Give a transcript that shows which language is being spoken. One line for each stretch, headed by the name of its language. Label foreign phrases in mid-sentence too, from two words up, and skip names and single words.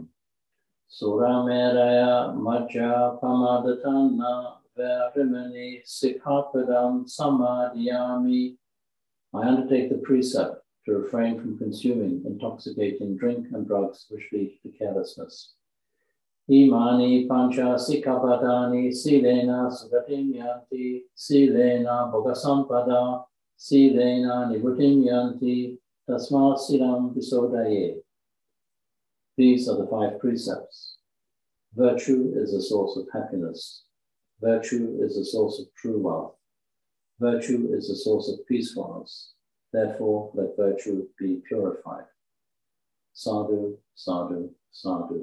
Pali: Surameraya Majja Pamadatana Vyarimani Sikkhapadam Samadhiyami.
English: I undertake the precept to refrain from consuming intoxicating drink and drugs which lead to carelessness.
Pali: Imani pancha sikkhapadani silena sugatim yanti, silena bhogasampada, silena nibutim yanti, tasma silam visodaye.
English: These are the 5 precepts. Virtue is the source of happiness. Virtue is the source of true wealth. Virtue is the source of peacefulness. Therefore, let virtue be purified.
Pali: Sadhu, sadhu, sadhu.